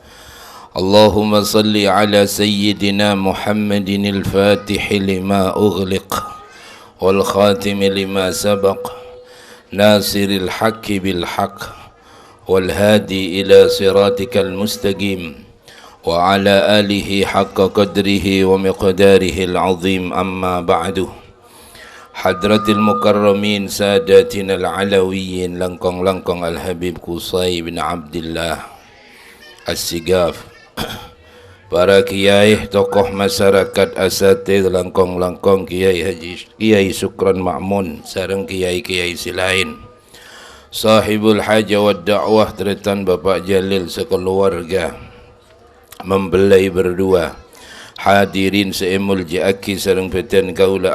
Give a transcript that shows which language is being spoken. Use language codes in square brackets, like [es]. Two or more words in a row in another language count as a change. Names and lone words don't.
[ar] اللهم صل على سيدنا محمد الفاتح لما أغلق والخاتم لما سبق ناصر الحق بالحق والهادي إلى صراطك المستقيم وعلى آله حق قدره ومقداره العظيم. أما بعد. حضرات المكرمين سادتنا العلويين, langkong-langkong Al-Habib Qusay bin Abdullah As-Sigaf, [mad] para kiai, [id] tokoh masyarakat, [mad] asatidz, langkong-langkong Kiai Haji Kiai Sukron Ma'mun sareng kiai-kiai silain, [ar] صاحب الحاجة والدعوة [mad] tretan Bapak Jalil sekeluarga, [id] mempelai berdua, [mad] hadirin seemul ja'aki sareng peten kaula.